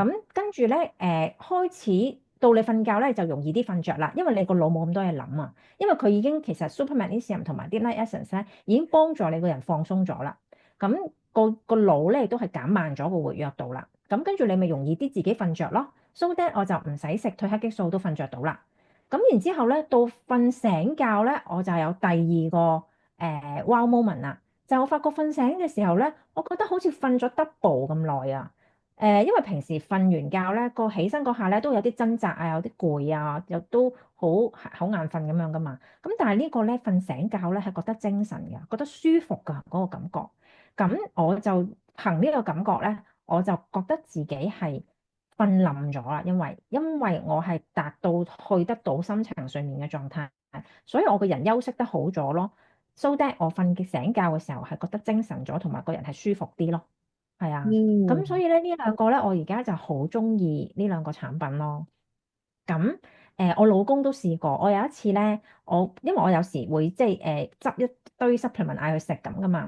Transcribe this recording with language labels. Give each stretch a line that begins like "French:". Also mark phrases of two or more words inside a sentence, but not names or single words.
Cantonese: 咁跟住咧開始到你瞓覺咧就容易啲瞓着啦，因為你個腦冇咁多嘢諗啊，因為佢已經其實 Super Magnesium 同埋啲 Night Essence 咧已經幫助你個人放鬆咗啦。咁個腦咧亦都係減慢咗個活躍度啦。咁跟住你咪容易啲自己瞓着咯。
English: So that
Cantonese: 我就唔使食褪黑激素都瞓着到啦。咁然之後咧，到瞓醒覺咧，我就有第二個
English: wow moment
Cantonese: 啦。就我發覺瞓醒嘅時候咧，我覺得好似瞓咗 double 咁耐啊。因為平時瞓完覺咧，個起身嗰下咧都有啲掙扎啊，有啲攰啊，又都好眼瞓咁樣噶嘛。咁但係呢個咧瞓醒覺咧係覺得精神嘅，覺得舒服噶嗰個感覺。咁我就憑呢個感覺咧，我就覺得自己係瞓冧咗啦，因為我係達到去得到深層睡眠嘅狀態，所以我個人休息得好咗咯。
English: So that
Cantonese: 我醒覺嘅時候係覺得精神咗，同埋個人係舒服啲咯。係啊，咁所嗯以咧呢兩個咧，我而家就好中意呢兩個產品咯。咁我老公都試過。我有一次咧，因為我有時會即係執一堆 supplement 嗌佢食咁噶嘛。